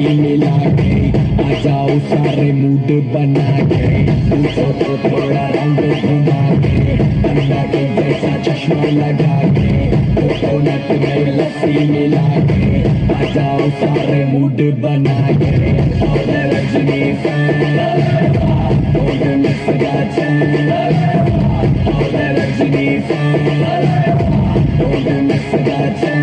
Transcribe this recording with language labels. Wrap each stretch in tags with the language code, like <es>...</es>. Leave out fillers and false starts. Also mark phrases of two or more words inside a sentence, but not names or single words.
<hi>मिला के आ जाओ सारे मूड बना के मूंछों को थोड़ा राउंड घुमा के अन्ना के जैसा चश्मा लगा के कोकोनट में लस्सी मिला के आ जाओ सारे मूड बना के और रजनी</hi> <en>fan don't miss that chance all that Rajini fan don't miss that</en>